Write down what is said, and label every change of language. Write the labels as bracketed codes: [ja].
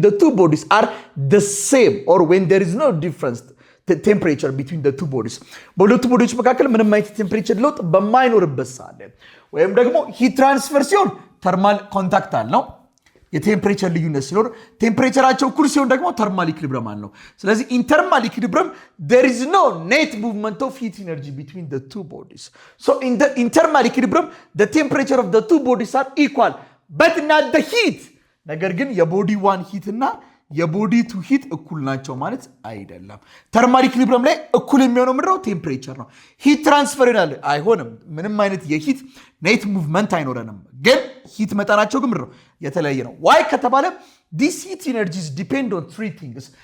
[en] bodies are the same or when there is no difference temperature between the two bodies [am] በሁለቱ ቦዲዎች መካከል ምንም አይነት ቴምፕሬቸር ለውጥ በማይኖርበት ሰዓት ወይም ደግሞ ሂት ትራንስፈር ሲሆን ተርማል ኮንታክት አለው። የቴምፕሬቸር ልዩነት ሲኖር ቴምፕሬቸራቸው እኩል ሲሆን ደግሞ ተርማል ኢኩሊብረም አለው። ስለዚህ [en] in thermal equilibrium there is no net movement of heat energy between the two bodies. So in thermal equilibrium the temperature of the two bodies are equal but not the heat. [am] ነገር ግን የቦዲ ዋን ሂት እና የቦዲ ቱ ሂት እኩል ናቸው ማለት አይደለም። ተርማል ኢኩሊብረም ላይ እኩል የሚሆነው ምንድነው? ቴምፕሬቸር ነው። ሂት ትራንስፈር ይላል አይሆንም። ምንም አይነት የሂት ኔት ሙቭመንት አይኖረንም። ግን ሂት መጠናቸው ግን ምንድነው? የተለያየ ነው። ዋይ ከተባለ [en] this heat energies depend on three things.